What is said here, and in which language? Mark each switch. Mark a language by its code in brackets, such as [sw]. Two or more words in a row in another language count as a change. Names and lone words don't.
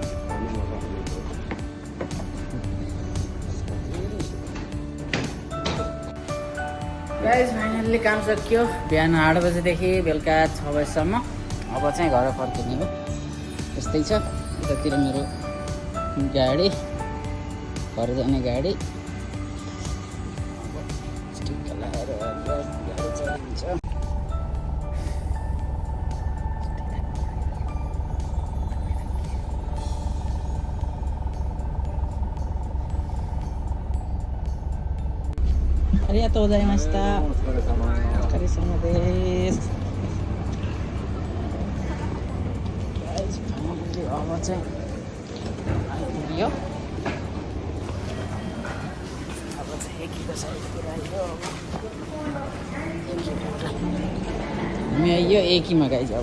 [en] guys finally [ne] काम सकियो। बिहान 8 बजेदेखि बेलुका 6 बजीसम्म। अब चाहिँ घर फर्किने हो। यस्तै छ। यतातिर मेरो गाडी, घर जाने गाडी। [ja] ありがとうございました。お疲れ様です。 [ne] अब चाहिँ आइपुग्यो। अब चाहिँ एकीको साइडतिर आइयो। हामी आइयो एकीमा गाइज अब।